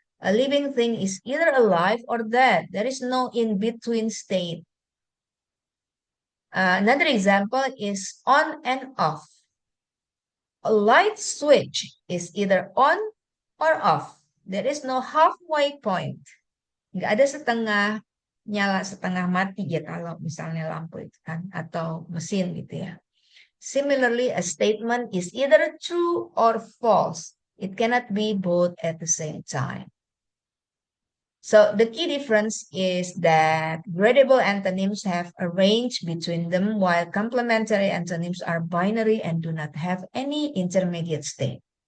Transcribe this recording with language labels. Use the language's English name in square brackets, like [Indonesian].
[English] A living thing is either alive or dead. There is no in-between state. Another example is on and off. A light switch is either on or off. There is no halfway point. [Indonesian] Nggak ada setengah nyala, setengah mati ya kalau misalnya lampu itu kan, atau mesin gitu ya. [English] Similarly, a statement is either true or false. It cannot be both at the same time. So the key difference is that gradable antonyms have a range between them, while complementary antonyms are binary and do not have any intermediate state.